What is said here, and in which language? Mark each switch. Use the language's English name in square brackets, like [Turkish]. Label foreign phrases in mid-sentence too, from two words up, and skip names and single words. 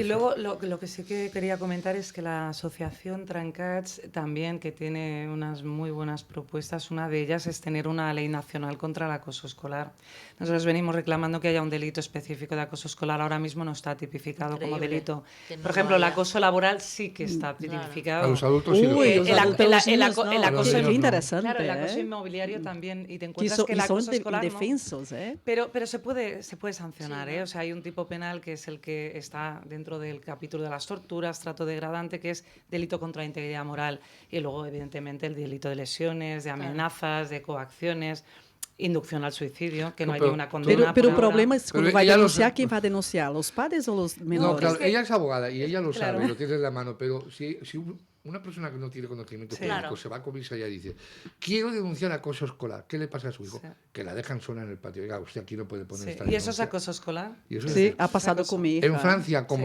[Spanish] Y luego lo que sí que quería comentar es que la asociación Trancats también, que tiene unas muy buenas propuestas, una de ellas es tener una ley nacional contra el acoso escolar. Nosotros venimos reclamando que haya un delito específico de acoso escolar, ahora mismo no está tipificado como Increíble delito. que no Por ejemplo, el haya. acoso laboral sí que está Claro. tipificado. A los adultos sí. Ui, Eh, [Portuguese] os [Spanish] el ac- [Portuguese] adultos [Spanish] el ac- niños el ac- [Portuguese] não. [Spanish] el acoso [Portuguese] Que [Spanish] no. [Portuguese] interessante, [Spanish] Claro, el acoso ¿eh? inmobiliario también. Y te [Portuguese] Que [Spanish] encuentras son, que el [Portuguese] e são [Spanish] acoso escolar no. indefensos, ¿eh? Pero se puede sancionar, Sí, ¿eh? ¿no? O sea, hay un tipo penal que es el que está dentro del capítulo de las torturas, trato degradante, que es delito contra la integridad moral. Y luego, evidentemente, el delito de lesiones, de amenazas, de coacciones, inducción al suicidio, que no hay Pero- una condena. Pero por [Portuguese] o [Spanish] ahora. [Portuguese] problema é quando [Spanish] Pero [Portuguese] vai [Spanish] ella [Portuguese] denunciar, [Spanish] los- [Portuguese] quem vai denunciar? Os padres ou os [Spanish] No, [Portuguese] menores? [Spanish] claro, es que- ella es abogada y ella lo Claro. sabe, lo tiene en la mano, pero si una persona que no tiene conocimiento Sí. jurídico Claro. se va a comisaría y dice, quiero denunciar acoso escolar, ¿qué le pasa a su hijo? Sí. Que la dejan sola en el patio. Oiga, usted aquí no puede poner Sí. esta ¿Y eso es denuncia. acoso escolar? Y eso es Sí, decir, ha pasado acoso. con mi hija. en Francia, como